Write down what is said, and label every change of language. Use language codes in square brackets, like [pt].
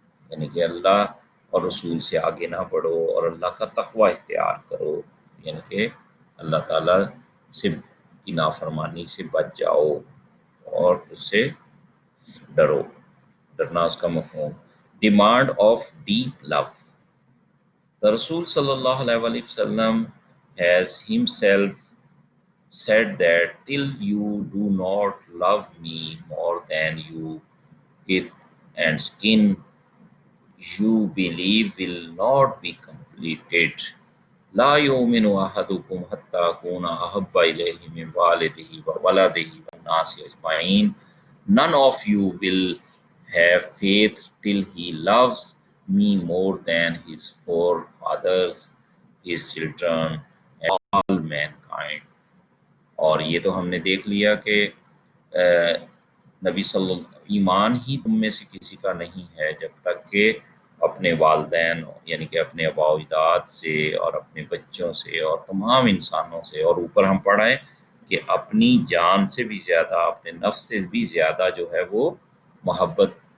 [ur] یعنی کہ اللہ اور رسول سے آگے نہ بڑھو اور اللہ کا تقوی اختیار کرو، یعنی کہ اللہ تعالیٰ سے کی نافرمانی سے بچ جاؤ اور اس سے ڈرو. ڈرنا اس کا مفہوم. [en] Demand of deep love. The Rasul sallallahu alaihi wasallam has himself said that till you do not love me more than you kith and skin, you believe will not be completed. [ar] لا يؤمن أحدكم حتى أكون أحب إليه من والده وولده والناس أجمعين. [en] None of you will have faith till he loves me more than his forefathers, his children, and all mankind. [ur] اور یہ تو ہم نے دیکھ لیا کہ نبی صلی اللہ ایمان ہی تم میں سے کسی کا نہیں ہے جب تک کہ اپنے والدین یعنی کہ اپنے آباء و اجداد سے اور اپنے بچوں سے اور تمام انسانوں سے، اور اوپر ہم پڑھائیں کہ اپنی جان سے بھی زیادہ، اپنے نفس سے بھی زیادہ جو ہے وہ محبت